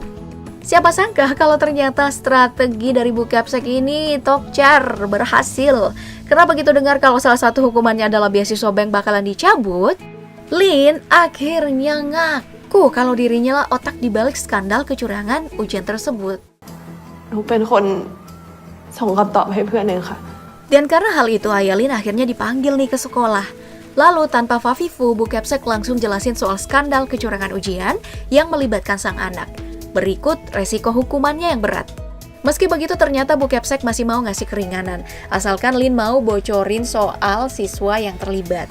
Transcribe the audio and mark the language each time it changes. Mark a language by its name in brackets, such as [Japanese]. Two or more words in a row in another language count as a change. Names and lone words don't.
[Indonesian] Siapa sangka kalau ternyata strategi dari Bu Kepsek ini tokcar berhasil. Karena begitu dengar kalau salah satu hukumannya adalah beasiswa Bang bakalan dicabut, Lin akhirnya ngaku kalau dirinya lah otak dibalik skandal kecurangan ujian tersebut. [Thai] หนูเป็นคนส่งคำตอบให้เพื่อนเองค่ะ [Indonesian] Dan karena hal itu Ayah Lin akhirnya dipanggil nih ke sekolah. Lalu tanpa Fafifu, Bu Kepsek langsung jelasin soal skandal kecurangan ujian yang melibatkan sang anak. Berikut resiko hukumannya yang berat. Meski begitu ternyata Bu Kepsek masih mau ngasih keringanan, asalkan Lin mau bocorin soal siswa yang terlibat.